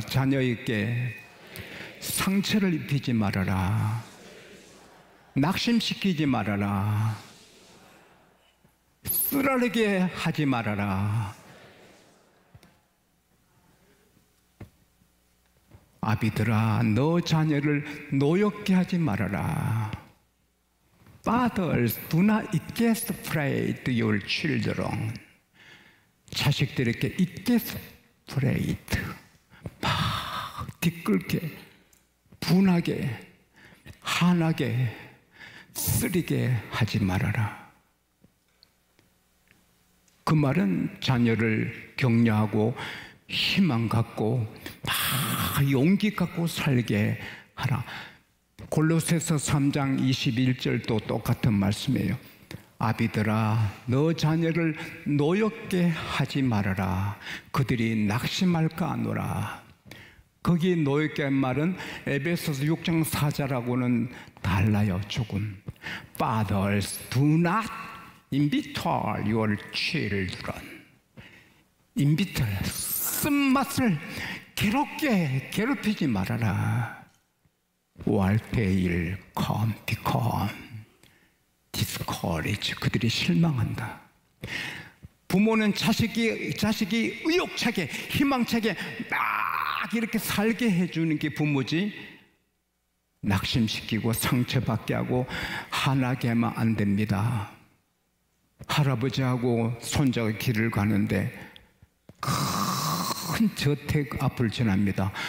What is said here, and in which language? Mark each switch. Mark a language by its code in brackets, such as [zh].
[ko] 자녀에게 상처를 입히지 말아라, 낙심시키지 말아라, 쓰라리게 하지 말아라. 아비들아, 너 자녀를 노엽게 하지 말아라. [en] Fathers, do not exasperate your children. [ko] 자식들에게 exasperate, 막 뒤끌게, 분하게, 한하게, 쓰리게 하지 말아라. 그 말은 자녀를 격려하고 희망 갖고 막 용기 갖고 살게 하라. 골로새서 3장 21절도 똑같은 말씀이에요. 아비들아, 너 자녀를 노엽게 하지 말아라. 그들이 낙심할까 하노라. 거기 노엽게 한 말은 에베소서 6장 4절하고는 달라요. 조금. [en] Fathers, do not imbitter your children. [ko] imbitter, 쓴맛을 괴롭히지 말아라. [en] While they become discouraged. [ko] 그들이 실망한다. 부모는 자식이 의욕차게 희망차게 막 이렇게 살게 해주는 게 부모지, 낙심시키고 상처받게 하고 화나게 하면 안 됩니다. 할아버지하고 손자가 길을 가는데 큰 저택 앞을 지납니다.